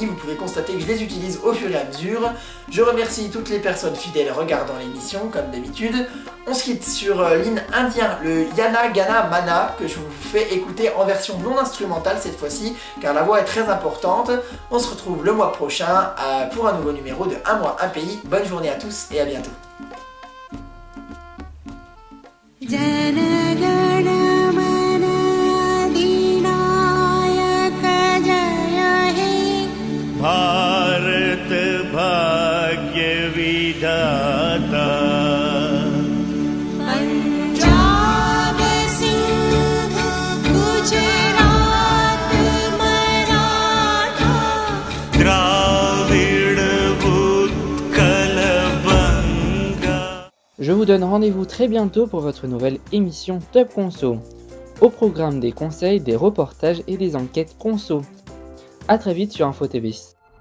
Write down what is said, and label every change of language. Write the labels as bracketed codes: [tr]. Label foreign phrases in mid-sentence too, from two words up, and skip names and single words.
[fr] Vous pouvez constater que je les utilise au fur et à mesure. Je remercie toutes les personnes fidèles regardant l'émission, comme d'habitude. On se quitte sur l'hymne indien, le Yana Gana Mana, que je vous fais écouter en version non instrumentale cette fois-ci, car la voix est très importante. On se retrouve le mois prochain pour un nouveau numéro de Un mois, un pays. Bonne journée à tous et à bientôt. [bn] ভারত ভাগ্য বিধাতা পাঞ্জাব সিন্ধ গুজরাট মারাঠা দ্রাবিড় উৎকল বঙ্গ. [fr] Je vous donne rendez-vous très bientôt pour votre nouvelle émission Top Conso. Au programme des conseils, des reportages et des enquêtes conso. A très vite sur Info TV.